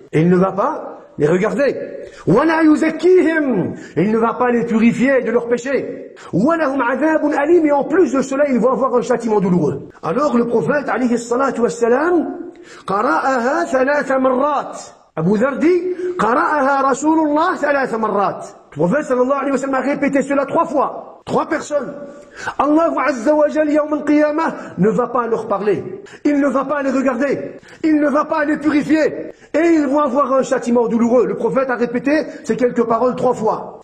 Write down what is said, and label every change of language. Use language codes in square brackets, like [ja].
[fr] Et il ne va pas les regarder. [ar] وَلَا يُزَكِّيهِمْ. [fr] Il ne va pas les purifier de leurs péchés. [ar] وَلَهُمْ عَذَابٌ أَلِيمٌ. [fr] Et en plus de cela, ils vont avoir un châtiment douloureux. Alors le prophète, alayhi salatu wassalam, [ar] قَرَأَهَا ثَلَاثَ مَرَّاتٍ. [fr] Abu Dharr dit, [ar] قَرَأَهَا رَسُولُ اللَّهِ ثَلَاثَ مَرَّاتٍ. [fr] Le prophète sallallahu alayhi wa sallam a répété cela 3 fois. 3 personnes. Allah Azza wa Jal Yawm al-Qiyamah ne va pas leur parler. Il ne va pas les regarder. Il ne va pas les purifier. Et ils vont avoir un châtiment douloureux. Le prophète a répété ces quelques paroles 3 fois.